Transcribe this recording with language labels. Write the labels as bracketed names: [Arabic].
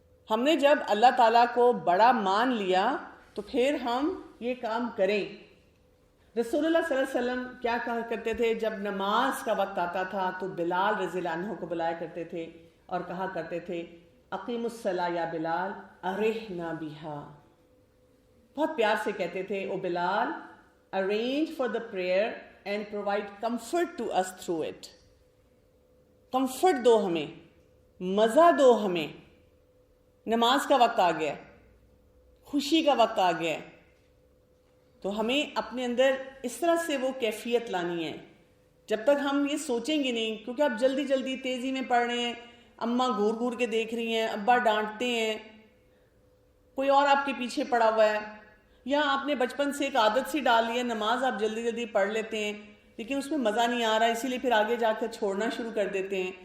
[Urdu] ہم نے جب اللہ تعالیٰ کو بڑا مان لیا تو پھر ہم یہ کام کریں. رسول اللہ صلی اللہ علیہ وسلم کیا کہا کرتے تھے؟ جب نماز کا وقت آتا تھا تو بلال رضی اللہ عنہ کو بلایا کرتے تھے اور کہا کرتے تھے [Arabic] اقیم الصلاۃ یا بلال ارحنا بہا. [Urdu] بہت پیار سے کہتے تھے او بلال [English] arrange for the prayer and provide comfort to us through it. [Urdu] Comfort دو ہمیں، مزہ دو ہمیں. نماز کا وقت آ گیا، خوشی کا وقت آ گیا، تو ہمیں اپنے اندر اس طرح سے وہ کیفیت لانی ہے. جب تک ہم یہ سوچیں گے نہیں، کیونکہ آپ جلدی جلدی تیزی میں پڑھ رہے ہیں، اماں گھور گھور کے دیکھ رہی ہیں، ابا ڈانٹتے ہیں، کوئی اور آپ کے پیچھے پڑا ہوا ہے، یا آپ نے بچپن سے ایک عادت سی ڈال لی ہے نماز آپ جلدی جلدی پڑھ لیتے ہیں لیکن اس میں مزہ نہیں آ رہا، اسی لیے پھر آگے جا کر چھوڑنا شروع کر دیتے ہیں.